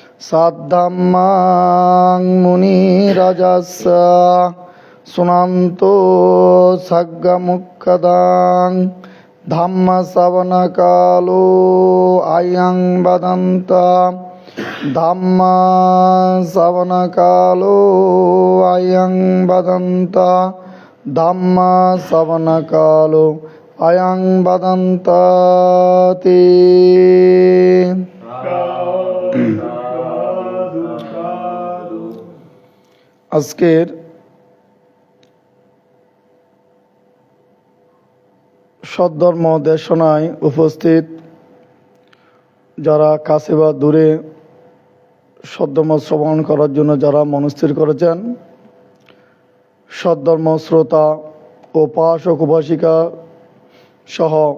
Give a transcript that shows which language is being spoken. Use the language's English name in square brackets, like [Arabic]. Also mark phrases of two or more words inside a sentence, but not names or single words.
[Pali] saddhammang muni rajassa sunanto saggamukkadang dhamma savana kalo ayang badanta dhamma savana kalo ayang badanta dhamma savana kalo ayang badantati [Bangla] আজকের সদ্ধর্ম দেশনায় উপস্থিত যারা কাছে বা দূরে সদ্ধর্ম শ্রবণ করার জন্য যারা মনস্থির করেছেন সদ্ধর্ম শ্রোতা উপাসক উপাসিকা সহ